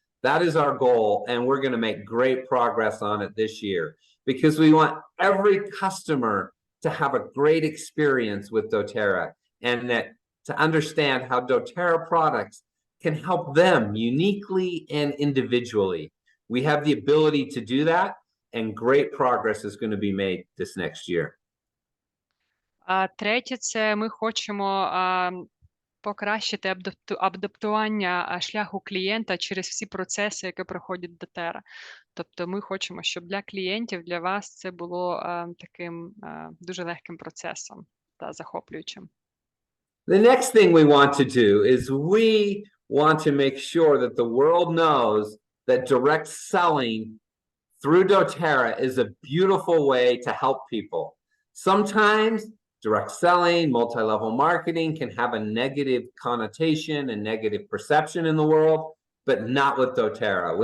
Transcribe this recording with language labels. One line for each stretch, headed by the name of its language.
English: That is our goal, and we're going to make great progress on it this year because we want every customer to have a great experience with doTerra and that to understand how doTerra products can help them uniquely and individually. We have the ability to do that, and great progress is going to be made this next year.
Ukrainian: Третє, це ми хочемо покращити адаптування шляху клієнта через всі процеси, які проходять doTerra. Тобто ми хочемо, щоб для клієнтів, для вас це було таким дуже легким процесом та захоплюючим.
English: The next thing we want to do is we want to make sure that the world knows that direct selling through doTerra is a beautiful way to help people. Sometimes direct selling, multi-level marketing can have a negative connotation and negative perception in the world, but not with doTerra.